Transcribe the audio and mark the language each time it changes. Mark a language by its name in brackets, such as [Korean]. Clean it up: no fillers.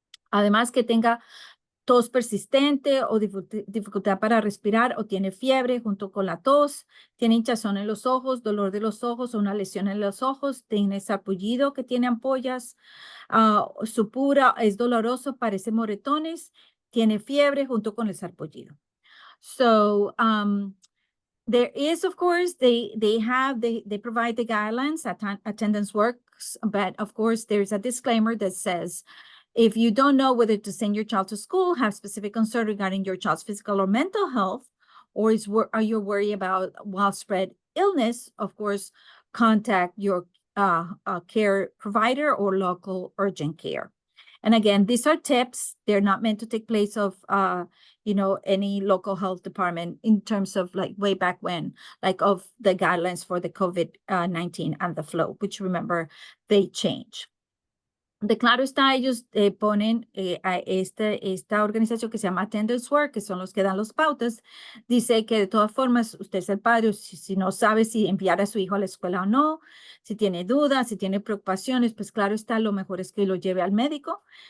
[Spanish] Además, que tenga tos persistente o dificultad para respirar o tiene fiebre junto con la tos, tiene hinchazón en los ojos, dolor de los ojos o una lesión en los ojos, tiene sarpullido que tiene ampollas, supura, es doloroso, parece moretones, tiene fiebre junto con el sarpullido. [English] So, there is, of course, they provide the guidelines, attendance works, but of course there's a disclaimer that says, if you don't know whether to send your child to school, have specific concern regarding your child's physical or mental health, or are you worried about widespread illness, of course, contact your care provider or local urgent care. And again, these are tips. They're not meant to take place of, any local health department in terms of like way back when, like of the guidelines for the COVID-19 and the flu, which remember, they change. [Spanish] De claro está, ellos ponen a esta organización que se llama Attendance Work, que son los que dan los pautas, dice que de todas formas, usted es el padre, si no sabe si enviar a su hijo a la escuela o no, si tiene dudas, si tiene preocupaciones, pues claro está, lo mejor es que lo lleve al médico.